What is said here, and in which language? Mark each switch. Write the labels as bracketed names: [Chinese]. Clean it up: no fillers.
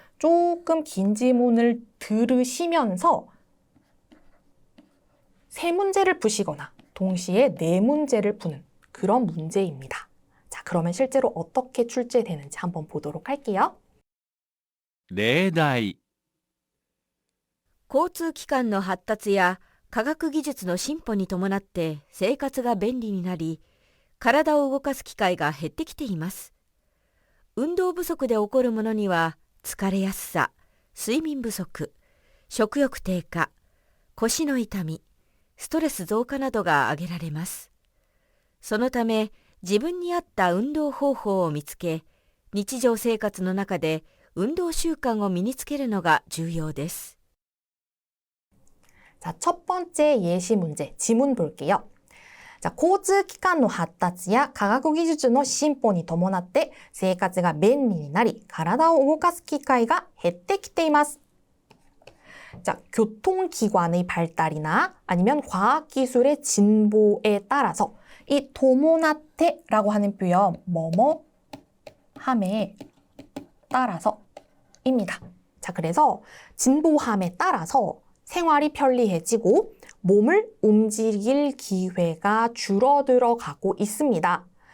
[Korean] 조금 긴 지문을 들으시면서 세 문제를 푸시거나 동시에 네 문제를 푸는 그런 문제입니다. 자, 그러면 실제로 어떻게 출제되는지 한번 보도록 할게요. [Japanese] 例題、交通機関の発達や科学技術の進歩に伴って生活が便利になり、体を動かす機会が減ってきています。運動不足で起こるものには疲れやすさ、睡眠不足、食欲低下、腰の痛み、ストレス増加などが挙げられます。そのため、自分に合った運動方法を見つけ、日常生活の中で運動習慣を身につけるのが重要です。 [Korean] 자, 첫 번째 예시 문제, 지문 볼게요. [Japanese] 자, 交通機関の発達や科学技術の進歩に伴って生活が便利になり、体を動かす機会が減ってきています。 [Korean] 자, 교통기관의 발달이나 아니면 과학기술의 진보에 따라서 이 도모나테라고 하는 표현, 뭐뭐 함에 따라서입니다. 자, 그래서 진보함에 따라서 생활이 편리해지고 몸을 움직일 기회가 줄어들어 가고 있습니다.